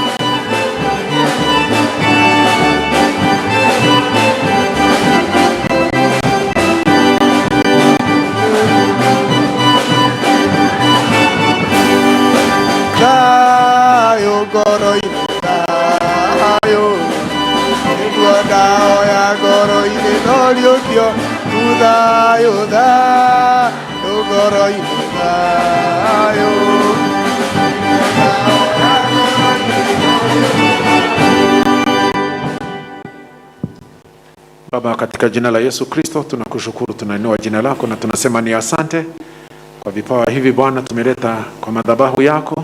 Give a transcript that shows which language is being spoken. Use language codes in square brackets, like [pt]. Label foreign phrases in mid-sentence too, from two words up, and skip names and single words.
[ki] thayũ ngoro-inĩ thayũ, nĩguo ndahoya ngoro-inĩ na ũriũkio thayũ, thayũ ngoro-inĩ thayũ. [sw] Baba, katika jina la Yesu Kristo tunakushukuru, tunainua jina lako na tunasema ni asante kwa vipawa hivi Bwana tumeleta kwa madhabahu yako.